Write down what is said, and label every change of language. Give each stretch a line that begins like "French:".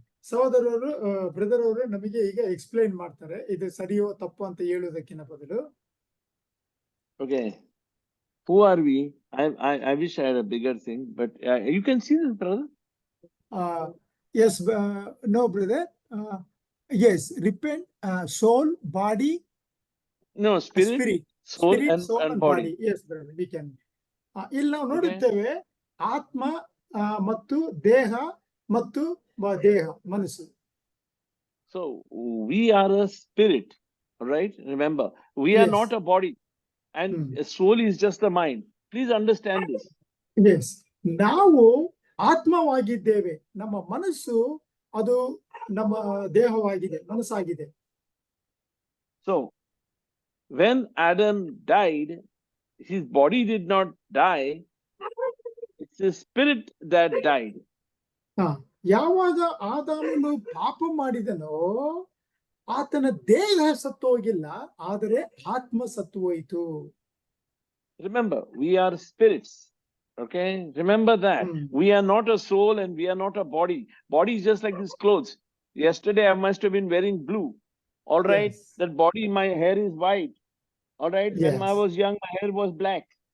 Kannada: ಸಹೋದರರು ಬ್ರದರ್ ಅವರು ನಮಗೆ ಈಗ ಎಕ್ಸ್ಪ್ಲೈನ್ ಮಾಡ್ತಾರೆ, ಇದು ಸರಿಯೋ ತಪ್ಪು ಅಂತ ಹೇಳುವುದಕ್ಕಿಂತ ಬದಲು.
English: Okay, who are we? I wish I had a bigger thing, but you can see this, brother. Yes, no brother. Yes, repent, soul, body. No, spirit, soul, and body. Yes, brother, we can.
Kannada: ಇಲ್ಲಿ ನಾವು ನೋಡುತ್ತೇವೆ ಆತ್ಮ ಮತ್ತು ದೇಹ ಮತ್ತು ದೇಹ ಮನಸ್ಸು.
English: So we are a spirit, right? Remember, we are not a body, and a soul is just the mind. Please understand this.
Kannada: Yes, ನಾವು ಆತ್ಮವಾಗಿದ್ದೇವೆ, ನಮ್ಮ ಮನಸ್ಸು ಅದು ನಮ್ಮ ದೇಹವಾಗಿದೆ, ಮನಸ್ಸಾಗಿದೆ.
English: So when Adam died, his body did not die. It's his spirit that died.
Kannada: ಯಾವಾಗ ಆದಾಮನು ಪಾಪ ಮಾಡಿದನೋ ಆತನ ದೇಹ ಸತ್ತು ಹೋಗಿಲ್ಲ, ಆದರೆ ಆತ್ಮ ಸತ್ತು ಹೋಯಿತು.
English: Remember, we are spirits. Okay, remember that. We are not a soul and we are not a body. Body is just like these clothes. Yesterday I must have been wearing blue. All right, Yes. that body, my hair is white. All right, when I Yes. was young, my hair was black.